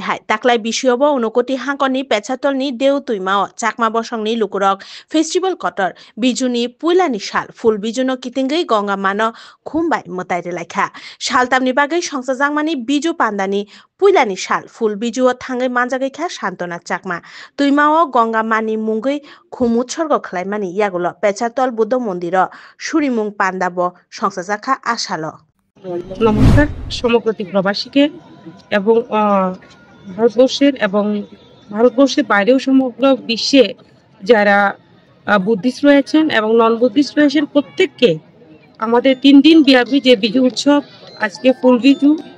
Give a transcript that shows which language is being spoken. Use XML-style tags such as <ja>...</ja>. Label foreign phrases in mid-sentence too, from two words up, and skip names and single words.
<trp>hai taklai bisiobo unokoti hangkoni Pecherthol ni Deutuimao chakma bosongni lugorok festival kotor bijuni puilani shal full bijuno kitingi gonga mano khumbai mutaire laikha Shaltamni bagai songsa jangmani biju pandani puilani shal full biju thangai manjagai kha santona chakma tuimao ganga mani mungai khumut sorgo khlaimani yagulo Pecherthol Buddha Mondiro surimung pandabo songsa jakha ashalo</trp> <bn>নমস্কার সমগ্রতি প্রবাসীকে এবং ভারতবর্ষের বাইরেও সমগ্র বিশ্বে যারা বুদ্ধিস্ট রয়েছেন এবং</bn> <en>non Buddhist</en> <bn>রয়েছেন প্রত্যেককে আমাদের 3 দিন ব্যাপী যে বিজু উৎসব আজকে ফুল বিজু</bn>